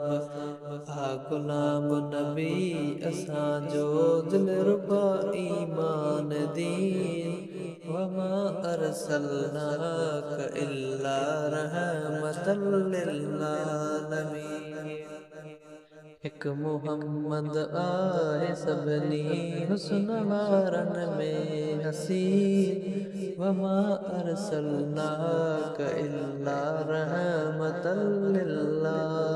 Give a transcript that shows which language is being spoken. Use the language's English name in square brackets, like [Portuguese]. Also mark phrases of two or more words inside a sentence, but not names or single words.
[Sindhi] आ गुलाम नबी असांजो दिलरुबा ईमान दीन [Arabic] وما أرسلناك إلا رحمة للعالمين. [Sindhi] हिकु मुहम्मद आहे सभिनी हुस्न वारनि में हसीन [Arabic] وما أرسلناك إلا رحمة لل